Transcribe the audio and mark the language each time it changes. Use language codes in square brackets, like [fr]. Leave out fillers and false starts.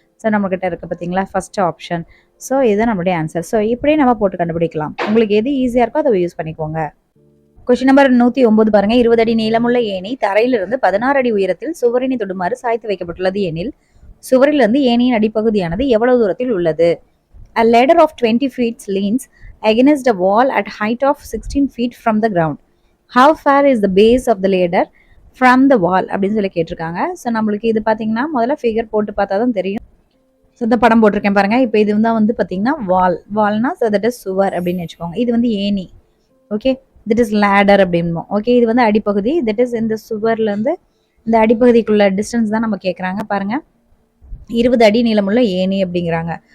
[ta] So நம்மக்கிட்ட இருக்குது பார்த்தீங்களா ஃபஸ்ட் ஆப்ஷன். ஸோ இதுதான் நம்மளுடைய ஆன்சர். ஸோ இப்படியே நம்ம போட்டு கண்டுபிடிக்கலாம். உங்களுக்கு எது ஈஸியாக இருக்கோ அதை யூஸ் பண்ணிக்கோங்க. கொஸ்டின் நம்பர் 109 பாருங்க. 20 அடி நீளமுள்ள ஏணி தரையிலிருந்து 16 அடி உயரத்தில் சுவரினை தொடுமாறு சாய்த்து வைக்கப்பட்டுள்ளது எனில் சுவரிலிருந்து ஏணியின் அடிப்பகுதியானது எவ்வளவு தூரத்தில் உள்ளது? [en] A ladder of 20 feet leans against a wall at height of 16 feet from the ground. How far is the base of the ladder from the wall [ta] அப்படின்னு சொல்லி கேட்டிருக்காங்க. ஸோ நம்மளுக்கு இது பார்த்தீங்கன்னா முதல்ல ஃபிகர் போட்டு பார்த்தா தான் தெரியும். ஸோ இந்த படம் போட்டிருக்கேன் பாருங்க. இப்போ இது வந்து பார்த்தீங்கன்னா வால்னா ஸோ தட் இஸ் சுவர் அப்படின்னு வச்சுக்கோங்க. இது வந்து ஏணி. Okay. That is ladder அப்படின்போம். Okay. இது வந்து அடிப்பகுதி. தட் இஸ் இந்த சுவர்லேருந்து இந்த அடிப்பகுதிக்குள்ள டிஸ்டன்ஸ் தான் நம்ம கேட்குறாங்க பாருங்க. 20 அடி நீளமுள்ள ஏணி அப்படிங்கிறாங்க.